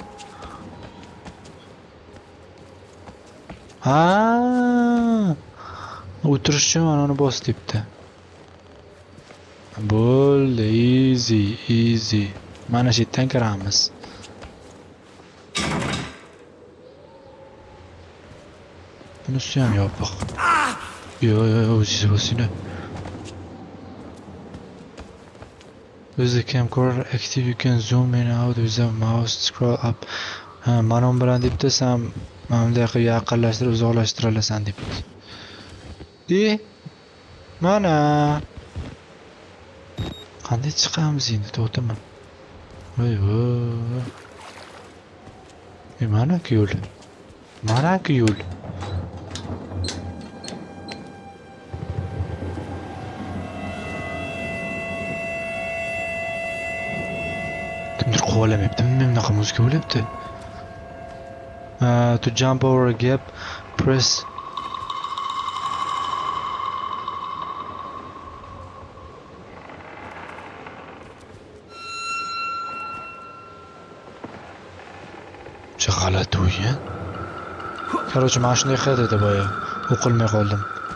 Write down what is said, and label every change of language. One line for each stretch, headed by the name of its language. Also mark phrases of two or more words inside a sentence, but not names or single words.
Uzbek: O'tirish uchun mana uni bos debdi. Bo'ldi, easy. Mana shu yerdan kiramiz. Bunisi ham yopiq. Yo'q, o'zingiz bosing.
English: With the camcorder active, you can zoom in out with the mouse, scroll up.
Uzbek: Mana bilan debdi, sen bunday qilib yaqinlashtirib, uzoqlashtira olasan debdi. Mana. Qanday chiqamiz endi? To'xtama. Voy. Mana-ku yo'l. Kimdir qovalamayapti. Bunaqa muzika bo'lyapti.
English: To jump over a gap, press
Uzbek: g'alati o'yin. Короче, mana shunday qiladi edi boya. O'qilmay qoldim.